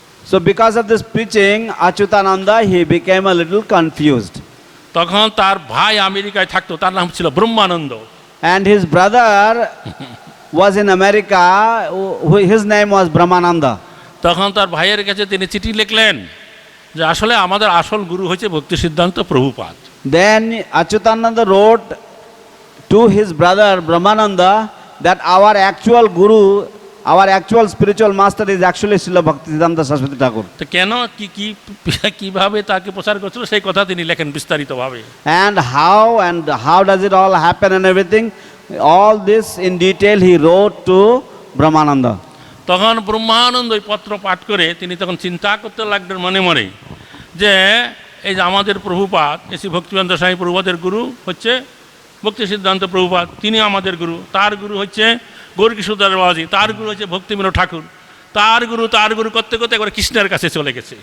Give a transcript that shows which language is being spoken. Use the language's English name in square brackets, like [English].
[English] So because of this preaching, Achyutananda, he became a little confused. [Bangla] তখন তার ভাই আমেরিকায় থাকতো, তার নাম ছিল ব্রহ্মানন্দ। [English] And his brother was in America, his name was Brahmananda. [Bangla] তখন তার ভাইয়ের কাছে তিনি চিঠি লিখলেন যে আসলে আমাদের আসল গুরু হচ্ছে ভক্তি সিদ্ধান্ত Prabhupada. [English] Then Achyutananda wrote to his brother Brahmananda that our actual guru, our actual spiritual master is actually Srila Bhaktisiddhanta Saraswati Thakur. [Bangla] তো কেন কিভাবে তাকে প্রচার করছিল সেই কথা তিনি লেখেন বিস্তারিতভাবে। [English] And how does it all happen and everything, all this in detail he wrote to Brahmananda. [Bangla] তখন ব্রহ্মানন্দ ওই পত্র পাঠ করে তিনি তখন চিন্তা করতে লাগলেন মনে মনে যে এই যে আমাদের প্রভুপাদ, শ্রী ভক্তিবেদান্ত স্বামী প্রভুপাদের গুরু হচ্ছে ভক্তি সিদ্ধান্ত প্রভুপাদ, তিনি আমাদের গুরু। তার গুরু হচ্ছে গৌরকিশোর দাস বাবাজি, তার গুরু হচ্ছে ভক্তিবিনোদ ঠাকুর, তার গুরু করতে করতে একবার কৃষ্ণের কাছে চলে গেছে।